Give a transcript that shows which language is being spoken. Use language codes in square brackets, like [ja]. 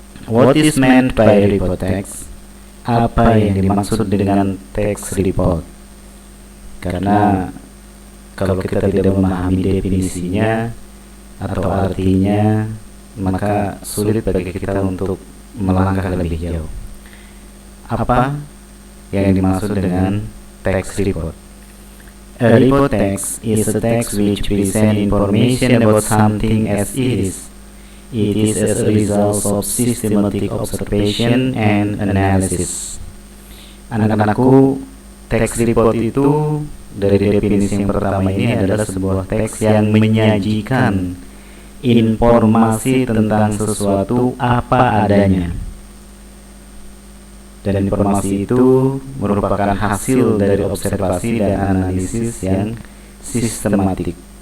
[en] What is meant by report text? [id] Apa yang dimaksud dengan text report? Karena kalau kita tidak memahami definisinya atau artinya, maka sulit bagi kita untuk melangkah lebih jauh. Apa yang dimaksud dengan text report? [en] A report text is a text which presents information about something as it is. It is as a result of systematic observation and analysis. [id] Anak-anakku, text report itu dari definisi yang pertama ini adalah sebuah teks yang menyajikan informasi tentang sesuatu apa adanya. Dan informasi itu merupakan hasil dari observasi dan analisis yang sistematis.